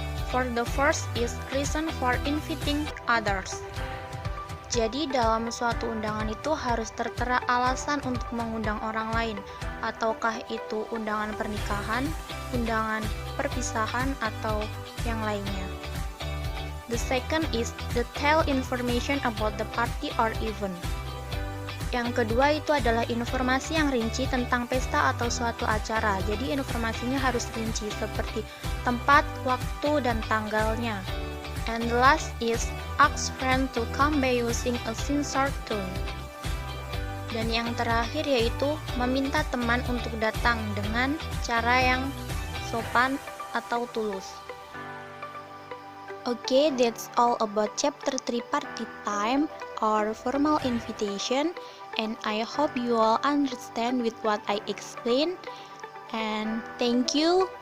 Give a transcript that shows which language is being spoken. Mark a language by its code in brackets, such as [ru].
[en] For the first is reason for inviting others. [id] Jadi dalam suatu undangan itu harus tertera alasan untuk mengundang orang lain, ataukah itu undangan pernikahan, undangan perpisahan, atau yang lainnya. [en] The second is detail information about the party or event. [id] Yang kedua itu adalah informasi yang rinci tentang pesta atau suatu acara. Jadi informasinya harus rinci seperti tempat, waktu, dan tanggalnya. [en] And the last is ask friend to come by using a sincere tone. [id] Dan yang terakhir yaitu meminta teman untuk datang dengan cara yang sopan atau tulus. [en] Okay, that's all about chapter 3 party time or formal invitation, and I hope you all understand with what I explained, and thank you.